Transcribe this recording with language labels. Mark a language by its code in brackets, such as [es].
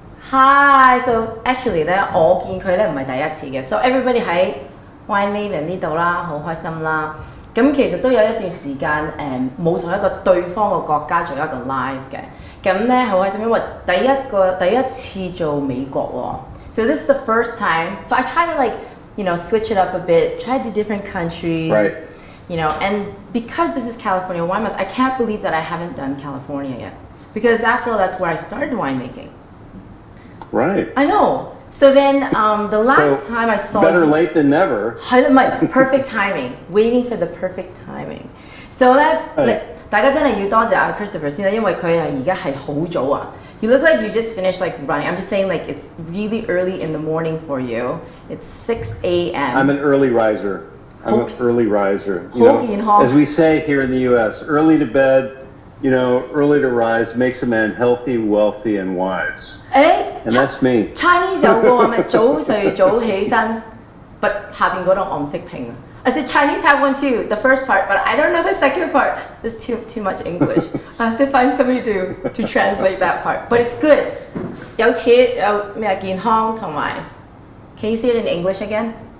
[en] Hi, so actually [yue] 咧，我見佢咧唔係第一次嘅， [en] so everybody [yue] 喺 winemaven 呢度啦，好開心啦。咁其實都有一段時間冇同一個對方嘅國家做一個 live 嘅，咁咧好開心，因為第一次做美國喎。 [en] So this is the first time. So I try to switch it up a bit, try to do different countries. Right. And because this is California wine month, I can't believe that I haven't done California yet. Because after all, that's where I started winemaking. Right. I know. So then the last time I saw better late than never. Perfect timing. Waiting for the perfect timing. [yue] So 咧，大家真係要多謝阿 Christopher 先啦，因為佢而家係好早啊。 [en] You look like you just finished running. I'm just saying it's really early in the morning for you. It's 6 a.m. I'm an early riser. I'm an early riser. As we say here in the U.S., early to bed, early to rise makes a man healthy, wealthy, and wise. And that's me. [yue] Chinese 有個咩早睡早起身， [en] but [yue] 下邊嗰度我唔識拼啊。 [en] I said Chinese have one too, the first part, but I don't know the second part. There's too much English. I have to find somebody to translate that part. But it's good. [yue] 有錢有咩健康同埋 [en] Can you say it in English again?